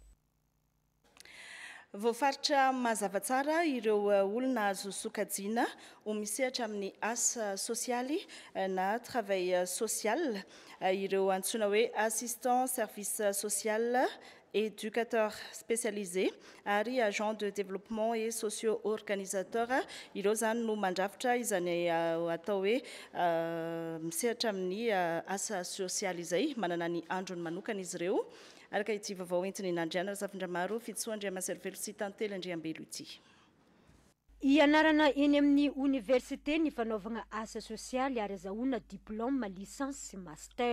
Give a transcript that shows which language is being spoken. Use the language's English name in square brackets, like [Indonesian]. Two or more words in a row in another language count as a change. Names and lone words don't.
[Malagasy] Voafaritra mazava tsara ireo olona azo sokajiana ho misehatra amin'ny asa sosialy na [French] travail social [Malagasy] ireo antsoina hoe [French] assistant service social éducateur spécialisé [Malagasy] ary [French] agent de développement et socio-organisateur [Malagasy] ireo zany no mandrafitra izany atao hoe misehatra amin'ny asa sosialy izay manana ny androny manokana izy ireo. Araka ity vaovao entiny nandriana Zafindramaro fitsoandriamaservelo sy tantely Andriambelo ity. Ianarana eny amin'ny université ny fanaovana asa sosialy ary azahoana diplôme, licence sy master.